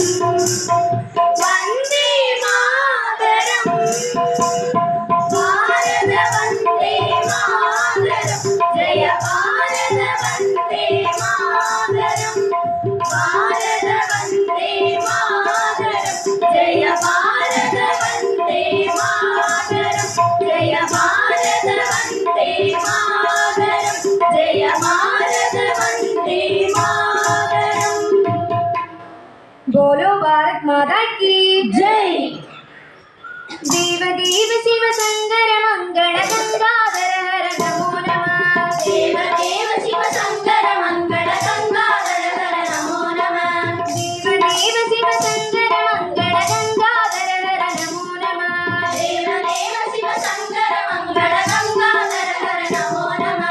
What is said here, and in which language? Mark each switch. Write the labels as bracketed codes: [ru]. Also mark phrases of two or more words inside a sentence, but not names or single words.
[sa] वन्दे मातरम् भारत वन्दे मातरम् जय भारत वन्दे मातरम् भारत वन्दे मातरम् जय भारत वन्दे मातरम् जय भारत वन्दे मातरम् जय भारत वन्दे मातरम् [hi] बोलो भारत माता की जय [sa] देव देव शिव शंकर मंगल गंगाधर हर नमो नमः देव देव शिव शंकर मंगल गंगाधर हर नमो नमः देव देव शिव शंकर मंगल गंगाधर हर नमो नमः देव देव शिव शंकर मंगल गंगाधर हर नमो नमः